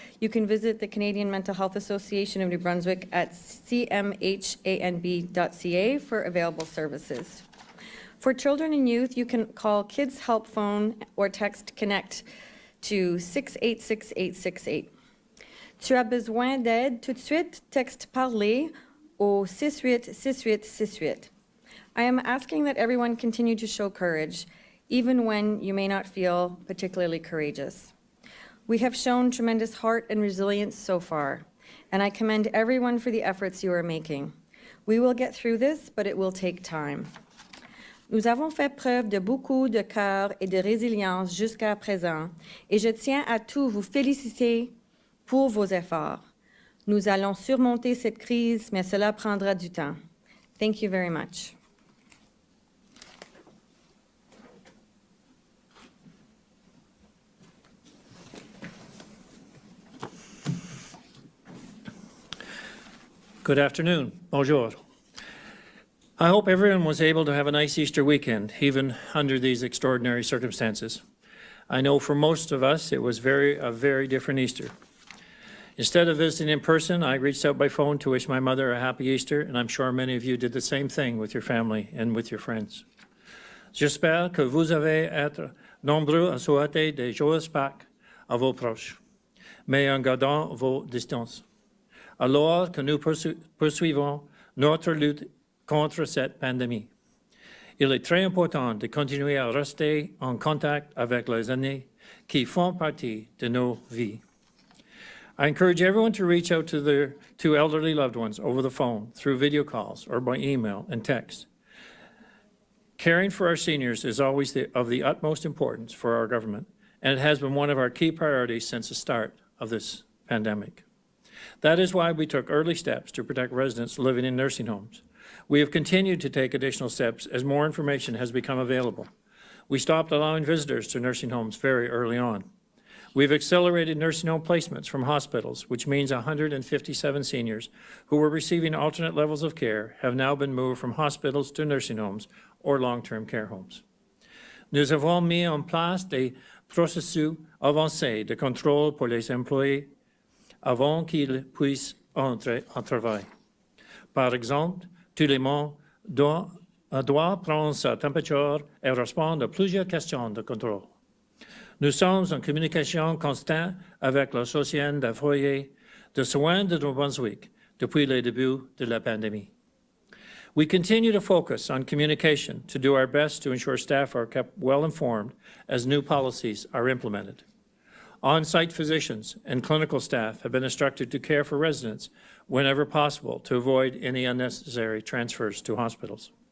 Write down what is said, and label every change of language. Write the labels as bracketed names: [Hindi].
[English] You can visit the Canadian Mental Health Association of New Brunswick at cmhanb.ca for available services. For children and youth, you can call Kids Help Phone or text CONNECT to 686868. [French] Tu as besoin d'aide tout de suite? Texte parler au 686868. [English] I am asking that everyone continue to show courage, even when you may not feel particularly courageous. We have shown tremendous heart and resilience so far, and I commend everyone for the efforts you are making. We will get through this, but it will take time. [French] Nous avons fait preuve de beaucoup de cœur et de résilience jusqu'à présent, et je tiens à tous vous féliciter pour vos efforts. Nous allons surmonter cette crise, mais cela prendra du temps. [English] Thank you very much. Good afternoon. [French] Bonjour. [English] I hope everyone was able to have a nice Easter weekend, even under these extraordinary circumstances. I know for most of us it was a very different Easter. Instead of visiting in person, I reached out by phone to wish my mother a happy Easter, and I'm sure many of you did the same thing with your family and with your friends. [French] J'espère que vous allez être nombreux à souhaiter des joyeuses Pâques à vos proches, mais en gardant vos distances. Alors que nous poursuivons notre lutte contre cette pandémie, il est très important de continuer à rester en contact avec les aînés qui font partie de nos vies. [English] I encourage everyone to reach out to their elderly loved ones over the phone, through video calls, or by email and text. Caring for our seniors is always of the utmost importance for our government, and it has been one of our key priorities since the start of this pandemic. That is why we took early steps to protect residents living in nursing homes. We have continued to take additional steps as more information has become available. We stopped allowing visitors to nursing homes very early on. We've accelerated nursing home placements from hospitals, which means 157 seniors who were receiving alternate levels of care have now been moved from hospitals to nursing homes or long-term care homes. [French] Nous avons mis en place des processus avancés de contrôle pour les employés avant qu'ils puissent entrer en travail. Par exemple, tout le monde doit prendre sa température et répondre à plusieurs questions de contrôle. Nous sommes en communication constante avec l'Association des foyers de soins de New Brunswick depuis le début de la pandémie. [English] We continue to focus on communication to do our best to ensure staff are kept well informed as new policies are implemented. On-site physicians and clinical staff have been instructed to care for residents whenever possible to avoid any unnecessary transfers to hospitals.